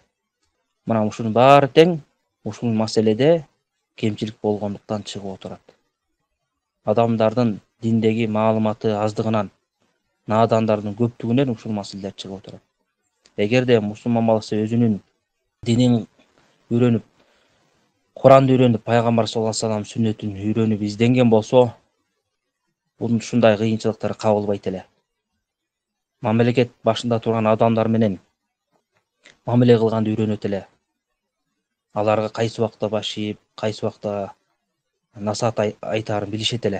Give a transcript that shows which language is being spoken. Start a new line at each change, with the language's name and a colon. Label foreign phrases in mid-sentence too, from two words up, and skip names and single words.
Kyrgyz: Мына ушунун баары тең ушул маселеде кемчилик болгондуктан чыгып отурат. Адамдардын диндеги маалыматы аздыгынан, наадандардын көптүгүнөн ушул маселелер чыгып отурат. Эгерде мусулман баласы өзүнүн динин үйрөнүп, Куранды үйрөнүп, Пайгамбар
Arabic: صلى الله عليه وسلم
Kyrgyz: сүннөтүн үйрөнүп изденген болсо, бунун ушундай кыйынчылыктары кабылбайт эле. Мамлекет башында турган адамдар менен мамиле кылганды үйрөнөт эле. Аларга кайсы убакта баш ийип, кайсы убакта насаат айтаарын билишет эле.